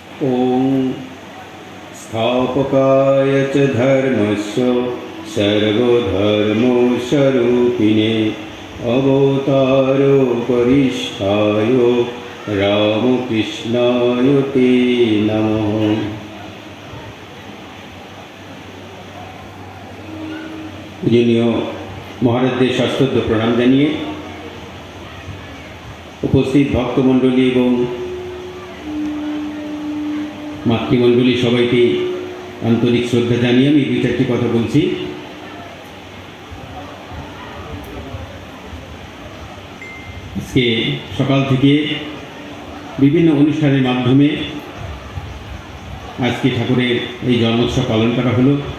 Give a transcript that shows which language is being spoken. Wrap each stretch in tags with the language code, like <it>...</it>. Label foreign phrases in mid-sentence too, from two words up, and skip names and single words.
<sa>ॐ स्थापकाय च धर्मस्य सर्वधर्मस्वरूपिणे अवतारोपरिष्ठाय रामकृष्णाय ते नमः।</sa> <bn>पूजनीय মহারাজদের সশ্রদ্ধ প্রণাম জানিয়ে উপস্থিত ভক্তমণ্ডলী এবং মাতৃমণ্ডলী সবাইকে আন্তরিক শ্রদ্ধা জানিয়ে আমি দুই চারটি কথা বলছি। আজকে সকাল থেকে বিভিন্ন অনুষ্ঠানের মাধ্যমে আজকে ঠাকুরের এই জন্মোৎসব পালন করা হলো।</bn>